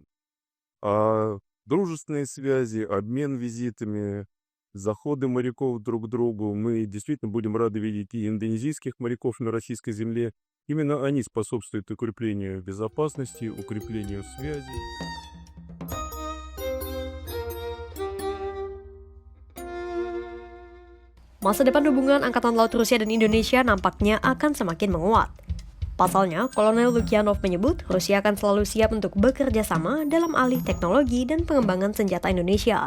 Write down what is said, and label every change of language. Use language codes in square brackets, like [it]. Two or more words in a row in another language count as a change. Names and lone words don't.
[ru] А дружественные связи, обмен визитами, заходы моряков друг к другу, мы действительно будем рады видеть и индонезийских моряков на российской земле. Именно они способствуют укреплению безопасности, укреплению связей. [id] Masa depan hubungan Angkatan Laut Rusia dan Indonesia nampaknya akan semakin menguat. Pasalnya, Kolonel Lukyanov menyebut Rusia akan selalu siap untuk bekerja sama dalam alih teknologi dan pengembangan senjata Indonesia.